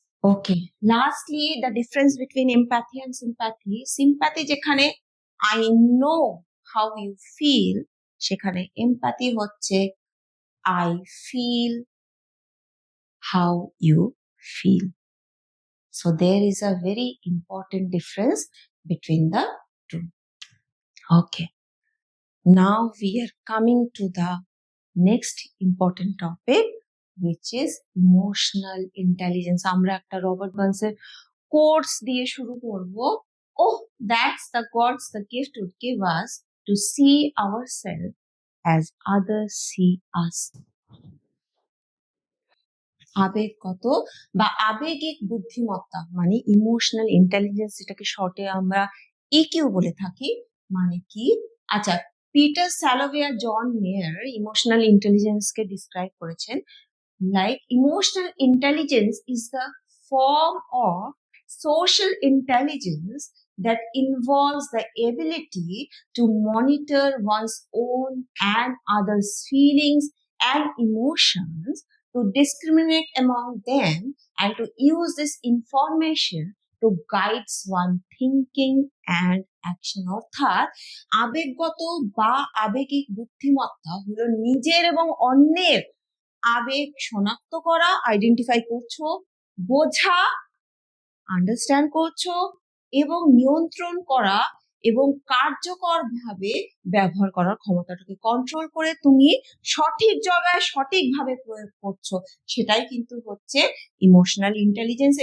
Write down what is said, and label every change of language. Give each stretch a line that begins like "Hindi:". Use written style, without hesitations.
English: Okay, lastly the difference between empathy and sympathy. Sympathy
Bangla: যেখানে
English: I know how you feel,
Bangla: সেখানে
English: empathy
Bangla: হচ্ছে
English: I feel how you feel. So there is a very important difference between the two. Okay, now we are coming to the next important topic, which is emotional intelligence.
Bangla: আমরা একটা Robert বার্নসের course দিয়ে শুরু করব।
English: Oh, that's the God's the gift would give us to see ourselves as others see us.
Bangla: আবেগগত বা আবেগিক বুদ্ধিমত্তা মানে emotional intelligence, যেটাকে শর্টে আমরা ইকিউ বলে থাকি। মানে কি? আচ্ছা, পিটার স্যালোভে আর জন মেয়ার ইমোশনাল ইন্টেলিজেন্সকে ডিসক্রাইব করেছেন
English: Like emotional intelligence is the form of social intelligence that involves the ability to monitor one's own and others' feelings and emotions, to discriminate among them, and to use this information to guide one thinking and action.
Bangla: অর্থাৎ আবেগগত বা আবেগিক বুদ্ধিমত্তা হলো নিজের এবং অন্যের আবেগ শনাক্ত করা, আইডেন্টিফাই করছো, বোঝা, আন্ডারস্ট্যান্ড করছো এবং নিয়ন্ত্রণ করা এবং কার্যকরভাবে ব্যবহার করার ক্ষমতাটাকে কন্ট্রোল করে তুমি সঠিক জায়গায় সঠিকভাবে প্রয়োগ করছো, সেটাই কিন্তু হচ্ছে ইমোশনাল ইন্টেলিজেন্স।